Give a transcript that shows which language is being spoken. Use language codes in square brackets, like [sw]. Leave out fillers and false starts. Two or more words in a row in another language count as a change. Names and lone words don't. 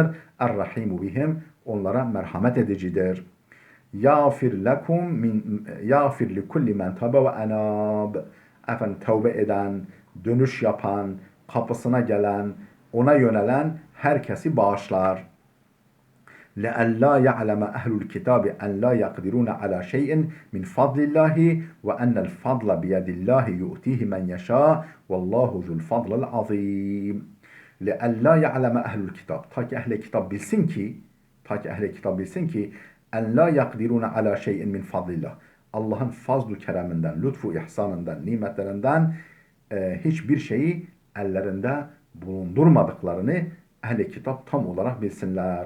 [ar] الرحيم بهم, [tr] onlara merhamet edicidir. [ar] يغفر لكل من تاب وأناب. [tr] Efendim tövbe eden, dönüş yapan, kapısına gelen, ona yönelen herkesi bağışlar. [ar] لَأَلَّا يَعْلَمَ أَهْلُ الْكِتَابِ أَنْ لَا يَقْدِرُونَ عَلَى شَيْءٍ مِنْ فَضْلِ اللّٰهِ وَأَنَّ الْفَضْلَ بِيَدِ اللّٰهِ يُؤْتِيهِ مَنْ يَشَاءُ وَاللّٰهُ ذُو الْفَضْلِ الْعَظِيمِ. لَأَلَّا يَعْلَمَ أَهْلُ الْكِتَابِ, [tr] ta ki ehli kitap bilsin ki [ar] أن لا يقدرون على شيء من فضل الله, [tr] Allah'ın fazl-ı kereminden, lütfu ihsanından, nimetlerinden hiçbir şeyi ellerinde bulundurmadıklarını ehli kitap tam olarak bilsinler.